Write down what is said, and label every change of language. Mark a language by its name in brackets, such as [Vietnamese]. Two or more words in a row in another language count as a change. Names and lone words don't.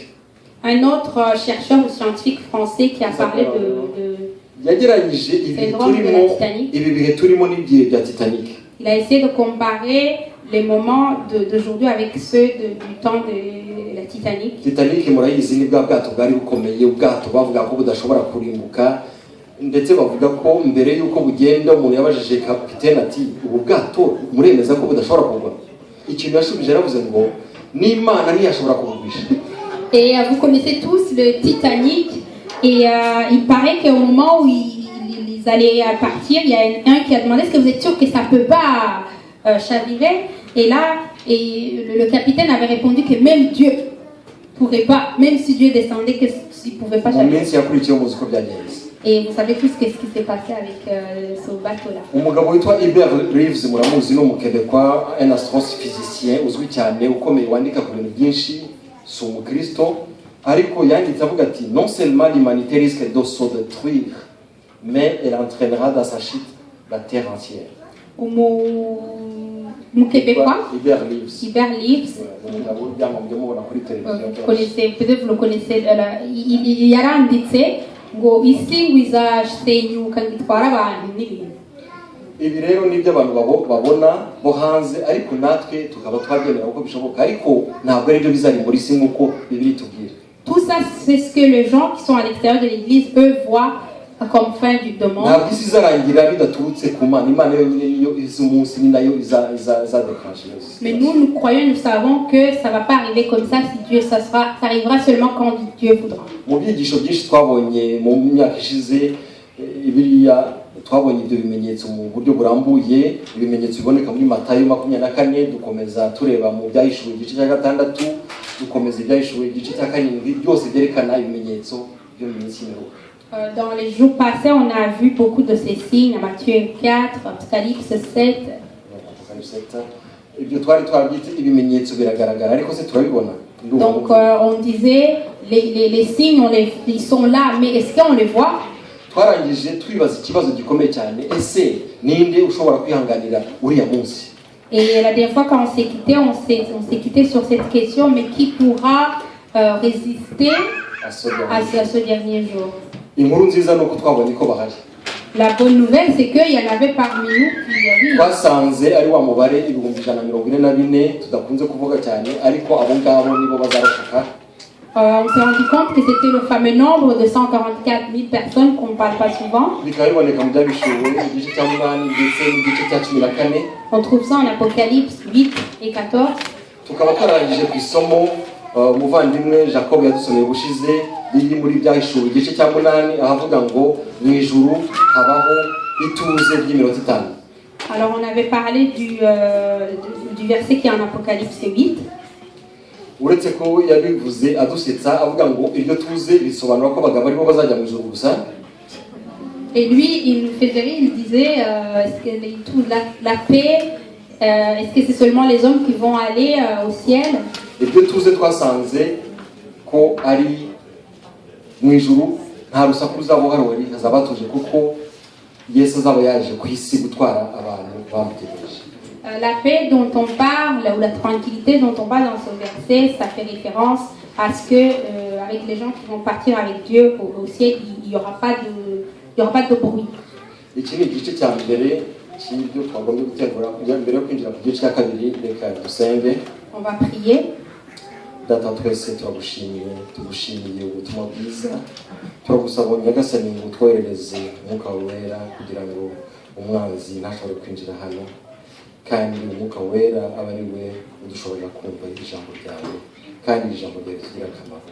[French] Un autre chercheur ou scientifique français qui a parlé de syndrome de la Titanic. Il a essayé de comparer les moments d'aujourd'hui avec ceux du temps de la Titanic. [Kinyarwanda] Titanic murayizi ni bwa bwato bwari bukomeye, ubwato bavuga ko budashobora kurimbuka ndetse bavuga ko mbere yuko bugenda umuntu yabajije kapiteni ati ubu bwato muremeza ko budashobora kugwa. Ikintu yashubije yaravuze ngo n'Imana ntiyashobora kubugwisha. [French] Et vous connaissez tous le Titanic et il paraît qu'au moment où ils allaient partir, il y a un qui a demandé est-ce que vous êtes sûr que ça peut pas chavirer? Et là, le capitaine avait répondu que même Dieu pourrait pas, même si Dieu descendait, que s'il pouvait pas chavirer. Et vous savez tous qu'est-ce qui s'est passé avec ce bateau-là. [Kinyarwanda] Umugabo witwa Hubert Reeves muramuzi no mukebekwa [French] un astrophysicien [Kinyarwanda] uzwi cyane ukomeye wandika ku bintu byinshi sur Kristo ariko yanditse avuga ati [French] non seulement l'humanité risque de se détruire mais elle entraînera dans sa chute la terre entière. Québécois. Hubert Reeves. Vous connaissez, peut-être vous le connaissez. [Kinyarwanda] Il yaranditse ngo isi ngo izasenyuka ngitwara abantu n'ibintu. Ibi rero nibyo abantu babona bo hanze ariko natwe tukaba twabyemera uko bishoboka ariko ntabwo ari byo bizari muri isi nk'uko Bibiliya itubwira. [French] Tout ça c'est ce que les gens qui sont à l'extérieur de l'église eux voient comme fin du monde. [Kinyarwanda] Ntabwo isi izarangira bidaturutse ku Mana. Imana yonyine niyo izi umunsi ni nayo izadekanje. [French] Mais nous croyons, nous savons que ça va pas arriver comme ça si Dieu ça arrivera seulement quand Dieu voudra. [Kinyarwanda] Mu byigisho byinshi twabonye mu myaka ishize Bibiliya twabonye ibyo bimenyetso mu buryo burambuye, ibimenyetso biboneka muri Matayo 24 dukomeza tureba mu byahishuwe igice cya 6 dukomeza ibyahishuriwe igice cya karindwi byose byerekana ibimenyetso byo mu minsi y'imperuka. [French] Dans les jours passés, on a vu beaucoup de ces signes, Matthieu 4, Apocalypse 7. [Kinyarwanda] Ibyo twari twabyita ibimenyetso biragaragara ariko se turabibona. [French] Donc on disait les signes ils sont là, mais est-ce qu'on les voit? [Kinyarwanda] Twarangije twibaza ikibazo gikomeye cyane, ese ninde ushobora kwihanganira uriya munsi? [French] Et la dernière fois quand on s'est quitté sur cette question, mais qui pourra résister à ce dernier jour? [Kinyarwanda] Inkuru nziza nuko twabonye ko bahari. [French] La bonne nouvelle, c'est qu'il y en avait parmi nous qui avaient. [Kinyarwanda] Twasanze ari wa mubare 144 tudakunze kuvuga cyane ariko abo ngabo nibo bazarokoka. [French] On s'est rendu compte que c'était le fameux nombre de 144 000 personnes qu'on ne parle pas souvent. On trouve ça en Apocalypse 8 et 14. [Kinyarwanda] Umuvandimwe Jacob yadusomeye bushize biri muri byahishuwe igice cya 8 ahavuga ngo mu ijuru habaho ituze ry'iminota 5. [French] Alors on avait parlé du verset qui est en Apocalypse 8. [Kinyarwanda] Uretse ko yabivuze adusetsa avuga ngo iryo tuze bisobanura ko bagabo aribo bazajya mu ijuru gusa. [French] Et lui il nous faisait rire, il disait est-ce que la paix est-ce que c'est seulement les hommes qui vont aller au ciel? [Kinyarwanda] Ibyo tuze twasanze ko ari mu ijuru nta rusaku ruzaba ruhari, hazaba hatuje kuko Yesu azaba yaje ku isi gutwara abantu bamutegereje. [French] La paix dont on parle ou la tranquillité dont on parle dans ce verset, ça fait référence à ce que avec les gens qui vont partir avec Dieu au ciel, il y aura pas de bruit. [Kinyarwanda] Iki ni igice cya mbere cy'ibyo twagombye gutegura kugira mbere yo kwinjira ku gice cya kabiri. Reka dusenge. [French] On va prier. [Kinyarwanda] Data twese tugushimiye ubutumwa bwiza, turagusaba Nyagasani ngo twoherereze Umwuka Wera kugira ngo umwanzi ntashobore kwinjira hano, kandi Umwuka Wera aba ari we udushoboza kumva ijambo ryawe, kandi ijambo ryawe rigira akamaro.